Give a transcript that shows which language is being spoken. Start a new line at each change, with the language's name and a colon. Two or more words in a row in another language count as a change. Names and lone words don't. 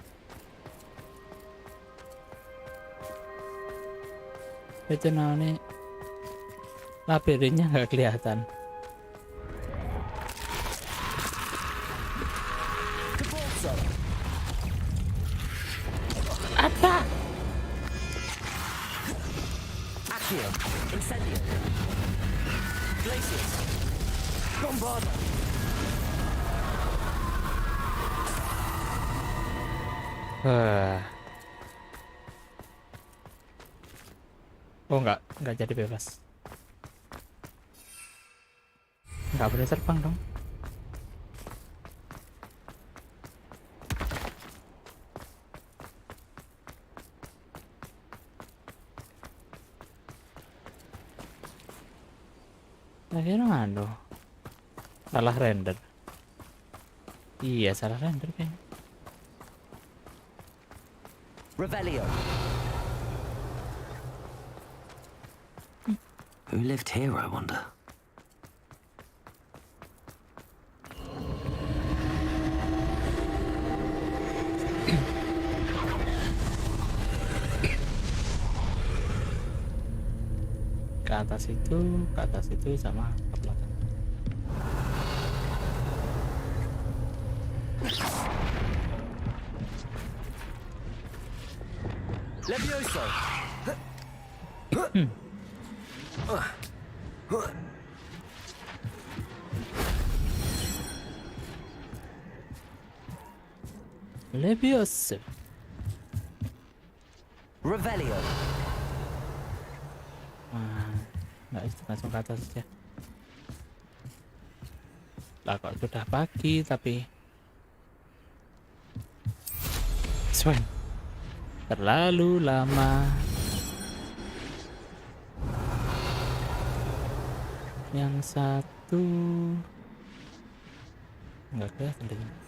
Indonesian: Itu namanya labirinnya nggak kelihatan. Apa? Accio. Incendio. Glacius. Oh nggak jadi bebas. Nggak boleh terbang dong. Akhirnya mana? Salah render. Iya salah render kayaknya. Revelio.
English: Who lived here, I wonder?
Indonesian: Ke atas itu sama ke belakang. Levioso. Levioso. Revelio. Nggak bisa langsung ke atas aja. Lah kok sudah pagi tapi Swan terlalu lama. Yang satu nggak kelihatan deh.